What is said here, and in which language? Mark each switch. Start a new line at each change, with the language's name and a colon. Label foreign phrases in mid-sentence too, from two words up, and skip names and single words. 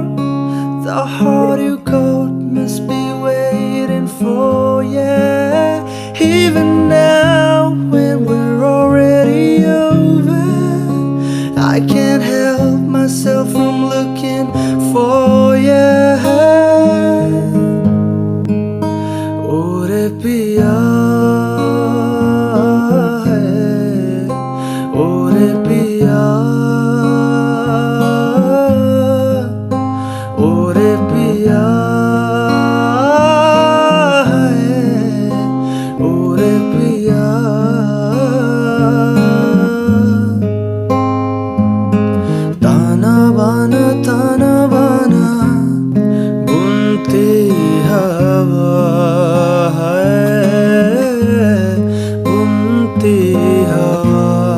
English: The heart you called must be waiting for you. Even now when we're already over, I can't help myself from looking for you.
Hindi: Oh, re piya, oh re piya, oh re piya, oh re piya. ताना बाना बुनती हवा है, बुनती हवा।